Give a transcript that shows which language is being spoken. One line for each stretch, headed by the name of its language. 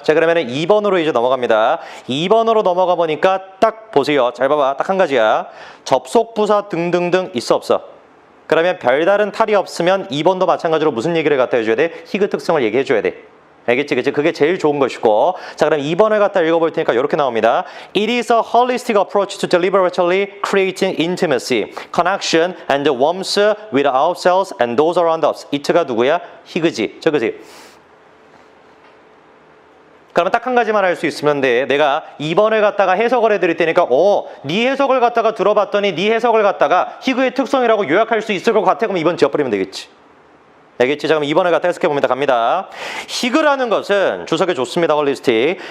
Korean: 자, 그러면은 2번으로 이제 넘어갑니다. 2번으로 넘어가 보니까 딱 보세요. 잘 봐봐. 딱 한 가지야. 접속부사 등등등 있어 없어? 그러면 별다른 탈이 없으면 2번도 마찬가지로 무슨 얘기를 갖다 해줘야 돼? 희귀 특성을 얘기해 줘야 돼. 알겠지? 그치? 그게 제일 좋은 것이고. 자, 그럼 2번을 갖다 읽어볼 테니까 이렇게 나옵니다.
English: It is a holistic approach to deliberately creating intimacy, connection, and warmth with ourselves and those around us.
Korean: it가 누구야? 희그지. 저그지. 그러면 딱 한 가지만 할 수 있으면 돼. 내가 2번을 갖다가 해석을 해드릴 테니까 네 해석을 갖다가 들어봤더니 네 해석을 갖다가 희그의 특성이라고 요약할 수 있을 것 같아. 그럼 2번 지워버리면 되겠지. 알겠지? 자, 그럼 2번을 갖다 해석해봅니다. 갑니다. 희그라는 것은 주석에 좋습니다. 홀리스틱.